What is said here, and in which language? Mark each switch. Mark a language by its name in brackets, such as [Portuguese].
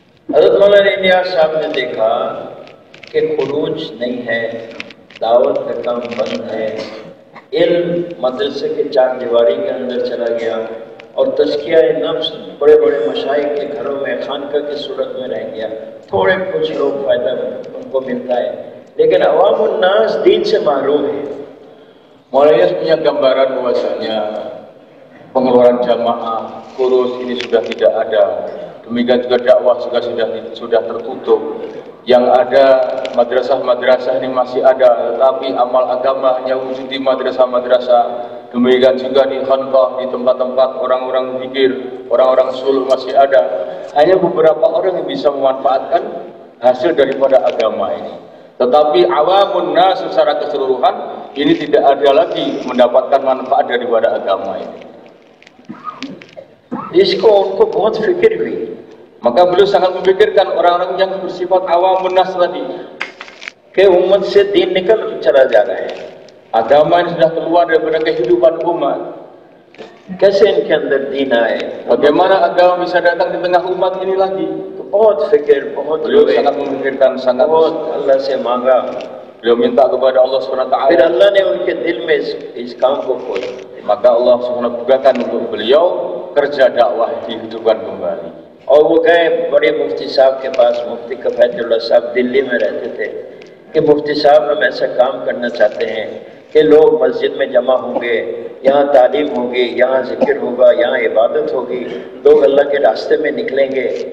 [Hindi] हज़रत मौलाना इलियास साहब ने देखा कि खुरूज नहीं है, दावत का काम बंद है, इल्म मदरसे के चार दीवारी के अंदर चला गया और तज़किया नफ्स बड़े बड़े मशाइख के घरों में खानका की सूरत में रह गया। थोड़े कुछ लोग फ़ायदा उनको मिलता है, लेकिन अवामुन नास दीन से महरूम है। [Indonesian] Maulana punya gambaran bahwasanya pengeluaran jamaah, kurus ini sudah tidak ada. Demikian juga dakwah juga sudah tertutup. Yang ada madrasah-madrasah ini masih ada, tetapi amal agama hanya wujud di madrasah-madrasah. Demikian juga di khanqah, di tempat-tempat orang-orang zikir, orang-orang sulh masih ada. Hanya beberapa orang yang bisa memanfaatkan hasil daripada agama ini. Tetapi awamun nas secara keseluruhan ini tidak ada lagi mendapatkan manfaat daripada agama ini. [Hindi] इसको उनको बहुत फिक्र हुई, [Indonesian] Maka beliau sangat memikirkan orang-orang yang bersifat awamun nas tadi, [Hindi] कि उम्मत से दीन निकल चला जा रहा है, [Indonesian] agama ini sudah keluar daripada kehidupan umat. [Hindi] कैसे इनके अंदर दीन आए। [Indonesian] Bagaimana agama bisa datang di tengah umat ini lagi? [Hindi] तो बहुत फिक्र, बहुत [Indonesian] Beliau [Hindi] रोए, [Indonesian] sangat memikirkan, sangat [Hindi] बहुत अल्लाह से मांगा, [Indonesian] beliau minta kepada Allah SWT. [Hindi] फिर अल्लाह ने उनके दिल में इस काम को खोला। [Indonesian] Maka Allah SWT bukakan untuk beliau kerja dakwah dihidupkan kembali. [Hindi] और वो गए बड़े मुफ्ती साहब के पास, मुफ्ती कफैतुल्लाह साहब दिल्ली में रहते थे, कि मुफ्ती साहब हम ऐसा काम करना चाहते हैं कि लोग मस्जिद में जमा होंगे, यहाँ तालीम होगी, यहाँ जिक्र होगा, यहाँ इबादत होगी, लोग अल्लाह के रास्ते में निकलेंगे।